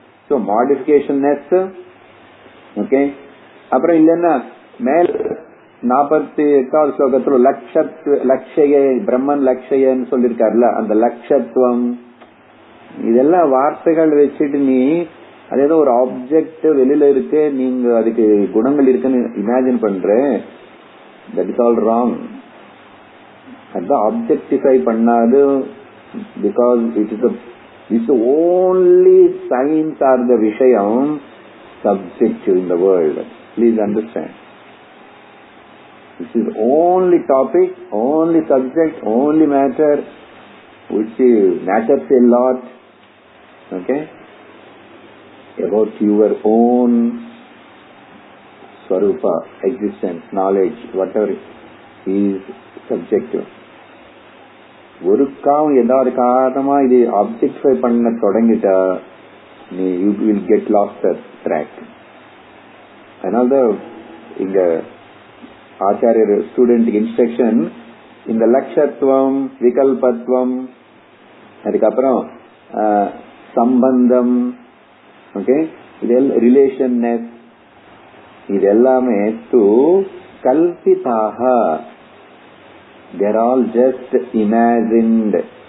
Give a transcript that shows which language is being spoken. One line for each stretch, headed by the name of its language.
Tamil: So modification next, okay. அப்புறம் இல்லைன்னா மேல் 48வது ஸ்லோகத்துல லட்சய பிரம்மன் லட்சயன்னு சொல்லிருக்காருல, அந்த லட்சத்துவம், இதெல்லாம் வார்த்தைகள் வச்சுட்டு நீ அது ஏதோ ஒரு ஆப்ஜெக்ட் வெளியில இருக்கு, நீங்க அதுக்கு குணங்கள் இருக்குன்னு இமேஜின் பண்ற.
English: That is all wrong.
Tamil: அதுதான் ஆப்ஜெக்டிஃபை பண்ணாது.
English: Because it's only science or the விஷயம், subject in the world. Please understand. This is only topic, only subject, only matter, which matters a lot, okay, about your own swarupa, existence, knowledge, whatever is subjective.
Tamil: ஒருக்காவும் ஏதாவது காரணமா இது objectify பண்ண தொடங்கிட்டா
English: you will get lost at track.
Tamil: அதனால்தான் இங்க ஆச்சாரியர் student instruction, இந்த லட்சத்துவம், விகல்பத்துவம், அதுக்கப்புறம் சம்பந்தம், ஓகே, இதெல்லாம் ரிலேஷன்னஸ், இதெல்லாமே து கல்பிதாக,
English: They're all just imagined.